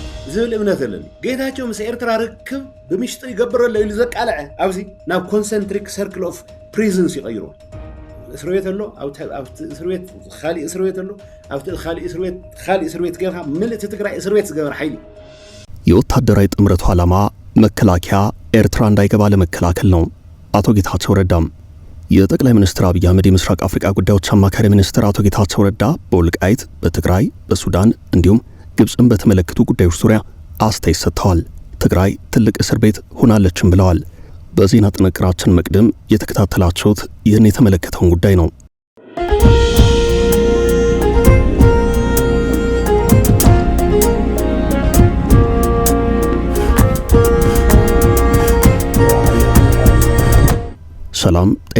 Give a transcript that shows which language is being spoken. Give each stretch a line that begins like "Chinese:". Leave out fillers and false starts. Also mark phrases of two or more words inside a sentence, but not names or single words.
Tigrinya: ዝብል እምነት ኣለኒ ጌታቸው ምስ ኤርትራ ርክብ ብምሽጥር ይገብሮ ኣሎ ኢሉ ዘቃልዐ ኣብዚ ናብ
English: concentric circle of prisons
Tigrinya: ይቀይሮ
Amharic: እስር ቤት
Tigrinya: ኣሎ ኣብቲ
Amharic: እስር ቤት
Tigrinya: ካልእ
Amharic: እስር ቤት
Tigrinya: ኣሎ ኣብቲ ካልእ
Amharic: እስር ቤት
Tigrinya: ጌርካ ምልእቲ ትግራይ
Amharic: እስር ቤት
Tigrinya: ዝገበር ሓይሊ
Amharic: የወታደራዊ ጥምረቱ ዓላማ መከላከያ ኤርትራ እንዳይገባ ለመከላከል ነው። አቶ ጌታቸው ረዳም የጠቅላይ ሚኒስትር አብይ አህመድ የምስራቅ አፍሪካ ጉዳዮች አማካሪ ሚኒስትር አቶ ጌታቸው ረዳ በወልቃይት በትግራይ በሱዳን እንዲሁም ግብጽን በተመለከቱ ጉዳዮች ዙሪያ አስተያየት ሰጥተዋል። ትግራይ ትልቅ እስር ቤት ሆናለችም ብለዋል። በዜና ጥንቅራችን መቅደም የተከታተላችሁት ይህን የተመለከተውን ጉዳይ ነው። ሰላም ጤና